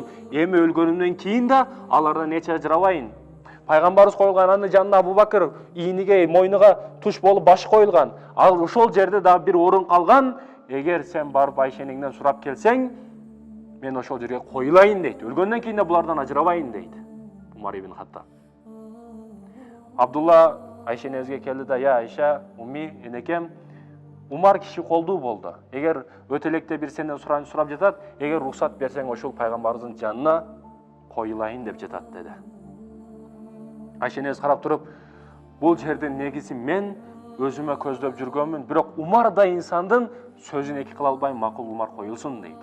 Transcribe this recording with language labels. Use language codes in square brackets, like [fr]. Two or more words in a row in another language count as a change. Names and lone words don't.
[ky] Эми өлгөнүмдөн кийин да алардан эч ажырабайын. Пайгамбарыбыз коюлган, анын жанына Абу Бакыр ийниге, мойнуга туш болуп баш коюлган. Ал ошол жерде дагы бир орун калган. Эгер сен барып Айшениңден сурап келсең, мен ошол жерге коюлайын дейт. Өлгөндөн кийин да булардан ажырабайын дейт. Умар ибн Хаттаб. Абдулла Айша энебизге келди да, "Я Айша, умми, энекем, Умар киши колдуу болду. Эгер өтө электе бир сенден сурап жатат, эгер уруксат берсең ошол пайгамбарыбыздын жанына коюлайын деп жатат" деди. Айша энебиз карап туруп, бул жердин негизи мен өзүмө көздөп жүргөнмүн, бирок Умар да инсандын сөзүн эки кыла албайм, макул Умар коюлсун дейт.